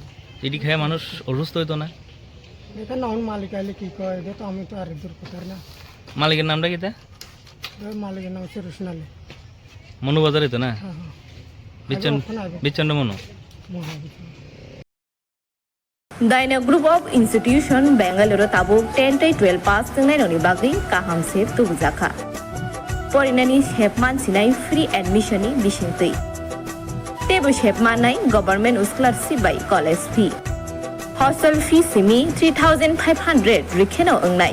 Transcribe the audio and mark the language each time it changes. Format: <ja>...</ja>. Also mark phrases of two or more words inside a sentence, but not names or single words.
<bn>এটি খেয়ে মানুষ অসুস্থ হইতো না এখানে অন মালিক আইলে কি কয় এটা তো আমি তো আর দূর কথা না মালিকের নামটা কি তা মালিকের নাম হচ্ছে রোশনালী মনুবাজার হইতো না হ্যাঁ হ্যাঁ বিচ্ছন্দ মনু মহাবিদ্যালয়</bn> <trp>Daina Group of Institution Bangalore tabuk 10-12 pass nani bagi kaham se tubjaka. Porinani shepman sinai</trp> <en>free admission</en> <trp>ni bisingtui. Tebo shepman nai</trp> <en>government scholarship</en> <trp>by</trp> <en>college fee. Hostel fee</en> <trp>simi 3,500 rikheno ongnai.</trp>